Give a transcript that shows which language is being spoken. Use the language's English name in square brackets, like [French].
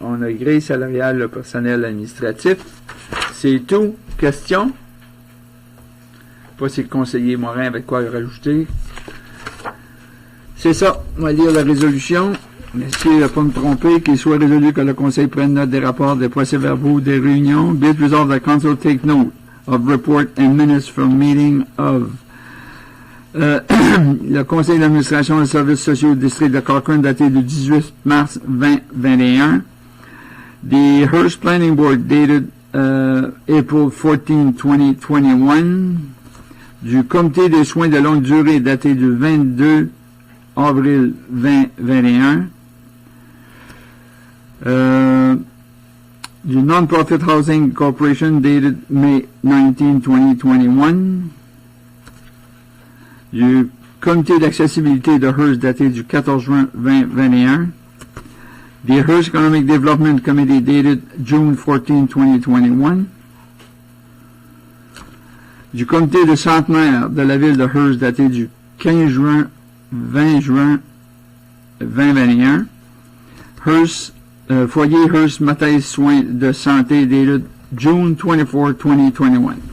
[French] On a grille salariale, le personnel administratif. C'est tout. Question? Pas si le conseiller Morin avait quoi rajouter. C'est ça. On va lire la résolution. Merci de ne pas me tromper. Qu'il soit résolu que le Conseil prenne note des rapports, des procès-verbaux, des réunions. [English] Be it resolved that Council take note of report and minutes from meeting of [French] Le conseil d'administration des services sociaux du district de Cochrane daté du 18 mars 2021. [English] The Hearst Planning Board dated April 14, 2021. [French] Du comité des soins de longue durée daté du 22 avril 2021. [English] Du Non-Profit Housing Corporation dated May 19, 2021. [French] Du comité d'accessibilité de Hearst daté du 14 juin 2021. [English] The Hearst Economic Development Committee dated June 14, 2021. [French] Du comité de centenaire de la ville de Hearst daté du 15 juin 20 juin 2021. [English] Hearst Foyer Hearst Mathis Soins de santé dated June 24, 2021.